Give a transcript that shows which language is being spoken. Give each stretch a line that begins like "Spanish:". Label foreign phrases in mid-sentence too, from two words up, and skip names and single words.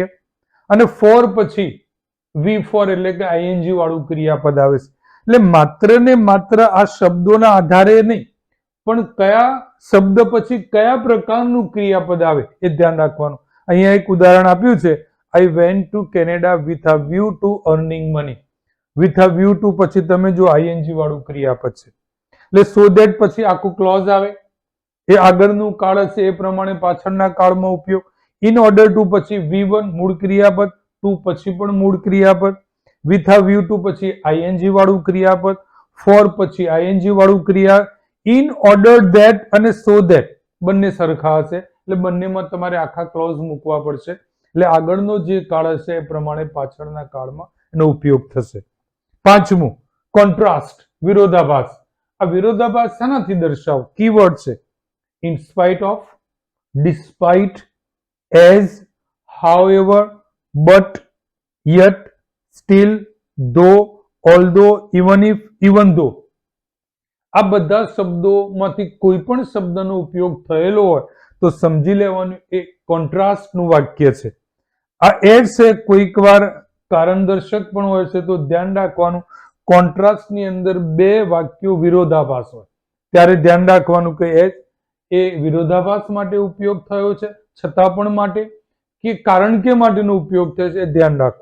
Gujarati: અને ફોર પછી V4 એટલે કે ING વાળું ક્રિયાપદ આવે છે. એટલે માત્ર ને માત્ર આ શબ્દોના આધારે નહીં, પણ કયા શબ્દ પછી કયા પ્રકારનું ક્રિયાપદ આવે એ ધ્યાન રાખવાનું. અહીંયા એક ઉદાહરણ આપ્યું છે,
English: I went to Canada with a view to earning money. with a view to
Gujarati: પછી તમે જો ING વાળું ક્રિયાપદ છે. એટલે
English: so that
Gujarati: પછી આખું ક્લોઝ આવે. એ આગળનું કાળ હશે એ પ્રમાણે પાછળના કાળમાં ઉપયોગ.
English: in order to
Gujarati: પછી V1 મૂળ ક્રિયાપદ, ટુ પછી પણ મૂળ ક્રિયાપદ,
English: with a view to
Gujarati: પછી ing વાળું ક્રિયાપદ, ફોર પછી ing વાળું ક્રિયા,
English: in order that
Gujarati: અને
English: so that
Gujarati: બંને સરખા હશે એટલે બંનેમાં તમારે આખા ક્લોઝ મૂકવા પડશે એટલે આગળનો જે કાળ હશે એ પ્રમાણે પાછળના કાળમાં એનો ઉપયોગ થશે. પાંચમું કોન્ટ્રાસ્ટ, વિરોધાભાસ. આ વિરોધાભાસ શાનાથી દર્શાવો? કીવર્ડ છે.
English: in spite of, despite, as, however, but, yet, still, though, although, even if, even though.
Gujarati: આ બધા શબ્દોમાંથી કોઈ પણ શબ્દનો ઉપયોગ થયેલો હોય તો સમજી લેવાનું એ કોન્ટ્રાસ્ટનું વાક્ય છે. આ એડ છે કોઈક વાર કારણદર્શક પણ હોય છે તો ધ્યાન રાખવાનું કોન્ટ્રાસ્ટની અંદર બે વાક્યો વિરોધાભાસ હોય ત્યારે ધ્યાન રાખવાનું કે એ વિરોધાભાસ માટે ઉપયોગ થયો છે છતાં પણ માટે કે કારણ કે માટેનો ઉપયોગ થયો છે એ ધ્યાન રાખો.